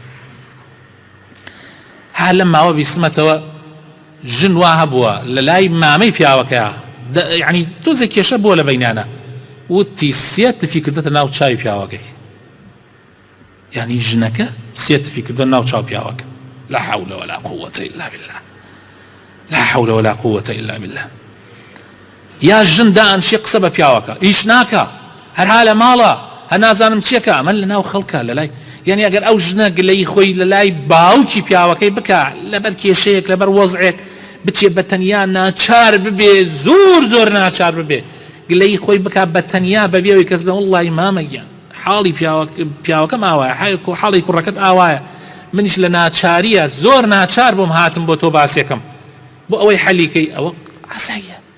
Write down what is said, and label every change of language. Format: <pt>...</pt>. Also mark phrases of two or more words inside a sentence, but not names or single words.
<ckb>ها لەم ماوە بیستمەتەوە ژن وا هەبووە لە لای مامەی پیاوەکەیە، یعنی تۆزێک کێشە بووە لە بەینانە، وتی سێ تفی کردێتە ناو چاوی پیاوەکەی، یعنی ژنەکە سێ تفی کردە ناو چاو پیاوەکە.</ckb> <ar>لا حول ولا قوة إلا بالله، لا حول ولا قوة إلا بالله.</ar> <ckb>یا ژن دائنشێ قسە بە پیاوەکە ئیش ناکە، هەرها لە ماڵە هە نازانم چێکە، ئەمە لە ناو خەڵکە لە لای، یعنی ئەگەر ئەو ژنە گلەی خۆی لە لای باوکی پیاوەکەی بکە لەبەر کێشەیەک لەبەر وەزعێک بچێ بە تەنیا ناچار ببێ، زۆر زۆر ناچار ببێ، گلەی خۆی بکە بە تەنیا بەبێەوەی کەس بێ وەڵڵی مامەگیان حاڵی پیاوەکەم ئاوایە، حاڵی کوڕەکەت ئاوایە، منیش لە ناچاریە زۆر ناچار بۆم هاتم بۆ تۆ باسێکم بۆ ئەوەی حەلیکەی، ئەوە ئاساییە.</ckb>